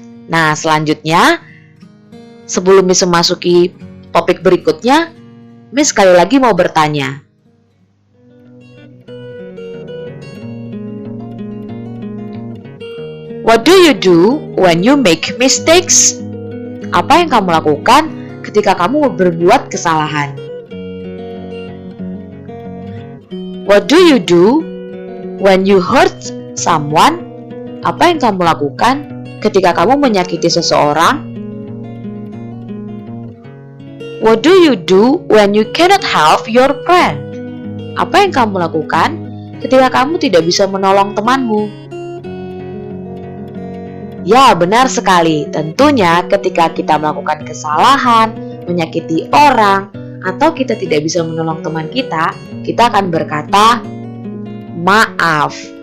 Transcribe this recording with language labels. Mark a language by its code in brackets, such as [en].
[id] Nah, selanjutnya sebelum Miss memasuki topik berikutnya, Miss sekali lagi mau bertanya. [en] What do you do when you make mistakes? [id] Apa yang kamu lakukan ketika kamu berbuat kesalahan? [en] What do you do when you hurt someone? [id] Apa yang kamu lakukan ketika kamu menyakiti seseorang? [en] What do you do when you cannot help your friend? [id] Apa yang kamu lakukan ketika kamu tidak bisa menolong temanmu? Ya, benar sekali. Tentunya ketika kita melakukan kesalahan, menyakiti orang, atau kita tidak bisa menolong teman kita akan berkata maaf.